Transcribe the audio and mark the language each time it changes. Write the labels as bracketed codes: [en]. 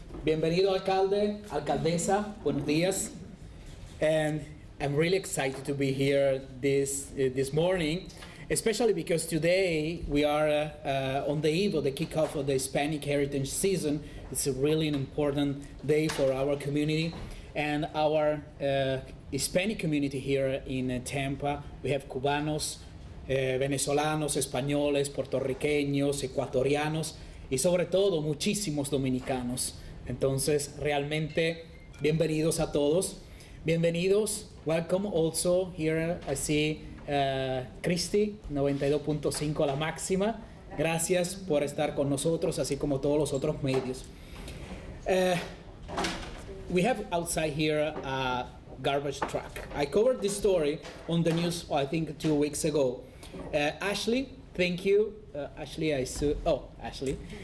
[es] Bienvenido alcalde, alcaldesa, buenos días. [en] And I'm really excited to be here this morning, especially because today we are on the eve of the kickoff of the Hispanic Heritage Season. It's a really important day for our community and our Hispanic community here in Tampa. We have [es] Cubanos, venezolanos, españoles, puertorriqueños, ecuatorianos y sobre todo muchísimos dominicanos. Entonces, realmente, bienvenidos a todos. Bienvenidos. [en] Welcome also here. I see Cristi, 92.5 La Máxima. [es] Gracias por estar con nosotros, así como todos los otros medios. [en] We have outside here a garbage truck. I covered this story on the news, I think 2 weeks ago. Ashley, thank you. Ashley, Ashley.